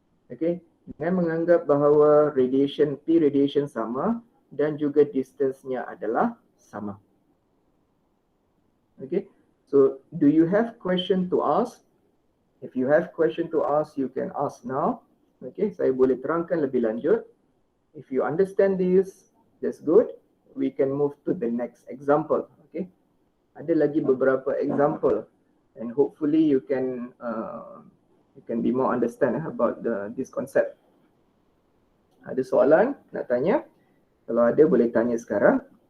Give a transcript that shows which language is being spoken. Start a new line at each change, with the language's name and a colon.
Malay: Okay, dengan menganggap bahawa radiation P radiation sama dan juga distance-nya adalah sama.
English: Okay, so do you have question to ask? If you have question to ask, you can ask now.
Malay: Okay, saya boleh terangkan lebih lanjut.
English: If you understand this, that's good. We can move to the next example. Okay,
Malay: ada lagi beberapa
English: example, and hopefully you can be more understand about this concept.
Malay: Ada soalan nak tanya? Kalau ada boleh tanya sekarang.